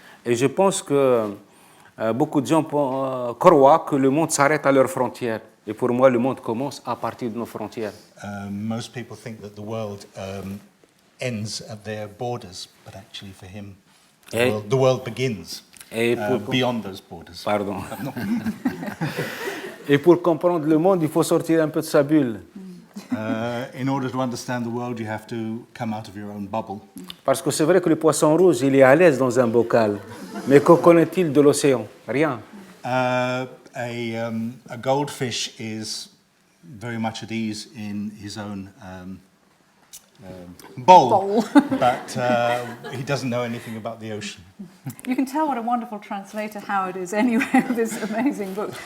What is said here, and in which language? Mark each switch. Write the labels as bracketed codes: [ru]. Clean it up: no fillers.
[fr] Et je pense que beaucoup de gens croient que le monde s'arrête à leurs frontières. Et pour moi, le monde commence à partir de nos frontières. [en] Most people think that the world ends at their borders, but actually for him, the world begins beyond those borders. [fr] Pardon. Et pour comprendre le monde, il faut sortir un peu de sa bulle. In order to understand the world, you have to come out of your own bubble. Parce que c'est vrai que le poisson rouge, il est à l'aise dans un bocal. Mais que connaît-il de l'océan? Rien. [en] A goldfish is very much at ease in his own bowl. But he doesn't know anything about the ocean. You can tell what a wonderful translator Howard is anyway of this amazing book.